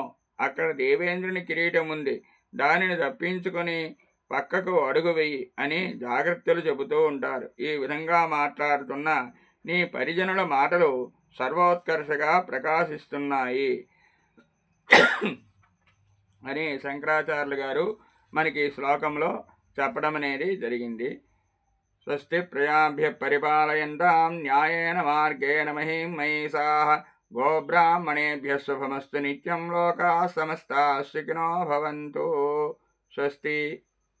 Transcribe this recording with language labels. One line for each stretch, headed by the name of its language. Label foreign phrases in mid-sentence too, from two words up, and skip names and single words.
Telugu: అక్కడ దేవేంద్రుని కిరీటం ఉంది, దానిని తప్పించుకొని పక్కకు అడుగు వెయ్యి అని జాగ్రత్తలు చెబుతూ ఉంటారు. ఈ విధంగా మాట్లాడుతున్న నీ పరిజనుల మాటలు సర్వోత్కర్షగా ప్రకాశిస్తున్నాయి అని శంకరాచార్యులు గారు మనకి ఈ శ్లోకంలో చెప్పడం అనేది జరిగింది.
Sanskrit: స్వస్తి ప్రజాభ్య పరిపాలయంతాం న్యాయేన మార్గేణ మహిం మహిషాః గోబ్రాహ్మణేభ్య శుభమస్తు నిత్యం లోకాః సమస్తాః సుఖినో భవంతు. స్వస్తి.